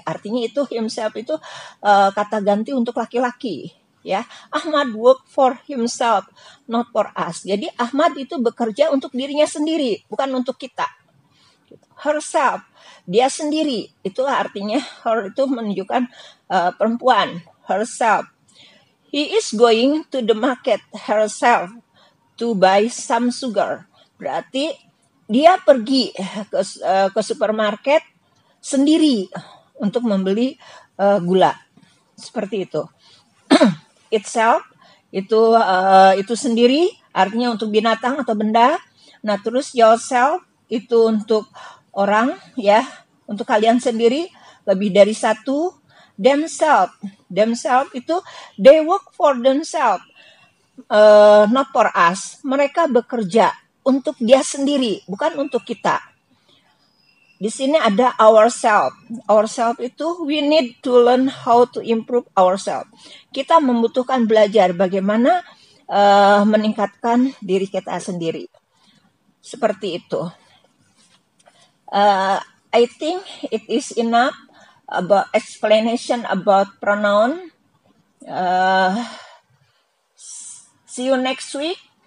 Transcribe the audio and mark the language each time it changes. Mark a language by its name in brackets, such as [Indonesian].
[Indonesian] Artinya itu himself itu kata ganti untuk laki-laki. [English] Ya, Ahmad work for himself, not for us. [Indonesian] Jadi Ahmad itu bekerja untuk dirinya sendiri, bukan untuk kita. Herself, dia sendiri. Itu artinya her itu menunjukkan perempuan. [English] Herself. He is going to the market herself to buy some sugar. [Indonesian] Berarti dia pergi ke supermarket sendiri untuk membeli gula. Seperti itu. Itself itu sendiri, artinya untuk binatang atau benda. Nah, terus yourself itu untuk orang, ya, untuk kalian sendiri, lebih dari satu. [English] Themselves itu they work for themselves, not for us. [Indonesian] Mereka bekerja untuk dia sendiri, bukan untuk kita. Di sini ada ourselves. [English] Ourselves itu we need to learn how to improve ourselves. [Indonesian] Kita membutuhkan belajar bagaimana meningkatkan diri kita sendiri. Seperti itu. [English] I think it is enough about explanation about pronoun. See you next week.